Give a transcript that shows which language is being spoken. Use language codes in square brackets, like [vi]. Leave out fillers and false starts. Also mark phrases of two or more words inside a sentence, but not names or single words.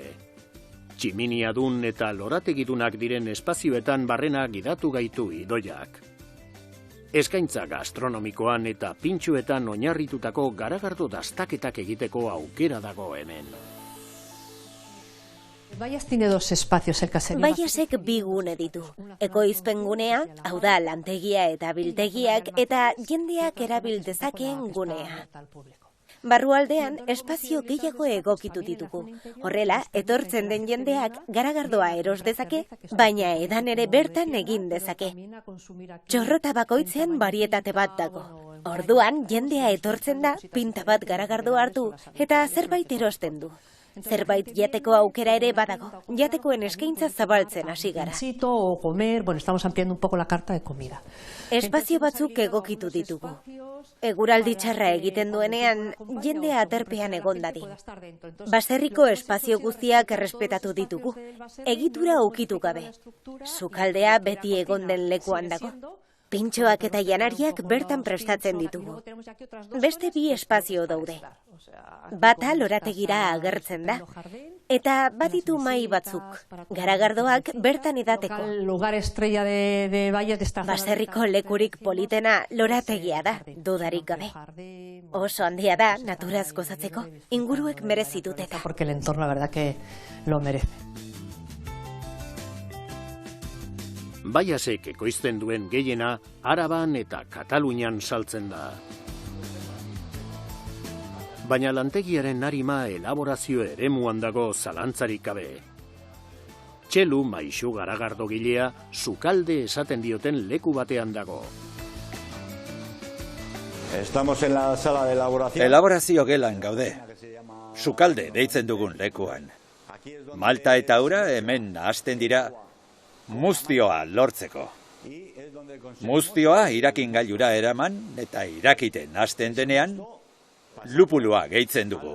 [eu] Tximiniadun eta lorategidunak diren espazioetan barrena gidatu gaitu Idoiak. Eskaintza gastronomikoan eta pintxuetan oinarritutako garagardo dastaketak egiteko aukera dago hemen. [es] Baias tiene dos espacios, el caserío. [eu] Baiasek bi gune ditu. Ekoizpen gunea, hau da lantegia eta biltegiak, eta jendeak erabil dezakeen gunea. Barrualdean espazio gehiago egokitu ditugu. Horrela, etortzen den jendeak garagardoa eros dezake, baina edan ere bertan egin dezake. Txorrota bakoitzean barietate bat dago. Orduan, jendea etortzen da, pinta bat garagardoa hartu, eta zerbait erosten du. Zerbait jateko aukera ere badago. Jatekoen eskaintza zabaltzen hasi gara. [es] O comer, bueno, estamos ampliando un poco la carta de comida. [eu] Espazio batzuk egokitu ditugu. Eguraldi txarra egiten duenean, jendea aterpean egon dadi. Baserriko espazio guztiak errespetatu ditugu. Egitura ukitu gabe. Sukaldea beti egon den lekuan dago. Pintxoak eta janariak bertan prestatzen ditugu. Beste bi espazio daude. Bata lorategira agertzen da. Eta baditu mai batzuk. Garagardoak bertan edateko. Baserriko lekurik politena lorategia da, dudarik gabe. Oso handia da, naturaz gozatzeko. Inguruek merezituteta. [es] Porque el entorno, la verdad que lo merece. [eu] Baiasek ekoizten duen gehiena Araban eta Katalunian saltzen da. Baina lantegiaren arima elaborazio eremuan dago zalantzarik gabe. Txelu Maixu garagardogilea sukalde esaten dioten leku batean dago. [es] Estamos en la sala de elaboración. [eu] Elaborazio gelan gaude. Sukalde deitzen dugun lekuan. Malta eta ura hemen hasten dira muztioa lortzeko. Muztioa irakin gailura eraman eta irakiten hasten denean lupulua gehitzen dugu.